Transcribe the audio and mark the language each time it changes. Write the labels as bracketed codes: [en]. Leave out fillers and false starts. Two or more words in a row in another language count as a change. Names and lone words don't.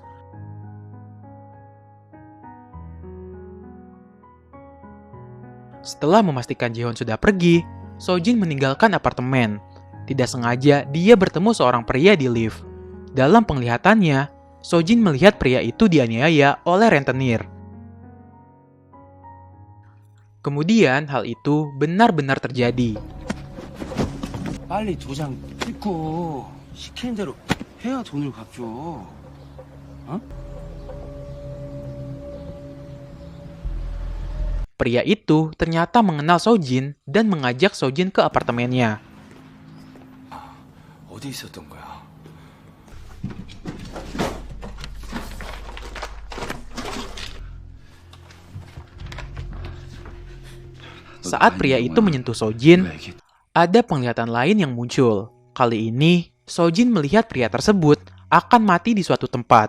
[id] Setelah memastikan Ji-hoon sudah pergi, Sojin meninggalkan apartemen. Tidak sengaja, dia bertemu seorang pria di lift. Dalam penglihatannya, Sojin melihat pria itu dianiaya oleh rentenir. Kemudian, hal itu benar-benar terjadi. [ko] 빨리 도장 찍고 시키는 대로 해야 돈을 갚죠. [id] Pria itu ternyata mengenal Sojin dan mengajak Sojin ke apartemennya. [ko] 어디 있었던 거야? [id] Saat pria itu menyentuh Sojin, ada penglihatan lain yang muncul. Kali ini, Sojin melihat pria tersebut akan mati di suatu tempat.